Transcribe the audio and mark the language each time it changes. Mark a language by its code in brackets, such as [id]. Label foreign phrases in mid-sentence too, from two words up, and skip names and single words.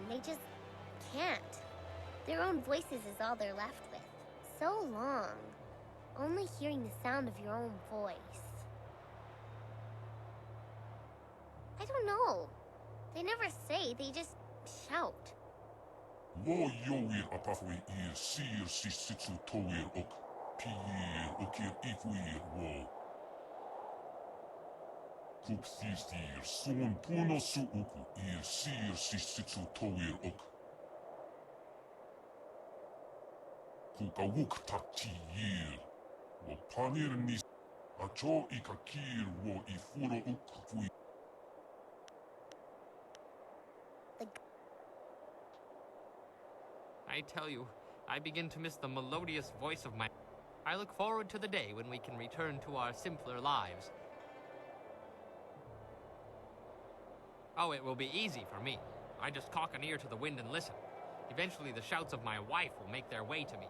[en] They just can't. Their own voices is all they're left with. So long. Only hearing the sound of your own voice. I don't know. They never say, they just shout. Lo yoir apafwe ir sir sisitsu toir ok pir okir ifwir wo. Kup thir son puno su uku ir sir sisitsu toir ok. Kukawuk takti yir. Wo panir nis acho ikakir wo ifuro ukfui. I tell you, I begin to miss the melodious voice of my... I look forward to the day when we can return to our simpler lives. Oh, it will be easy for me. I just cock an ear to the wind and listen. Eventually the shouts of my wife will make their way to me.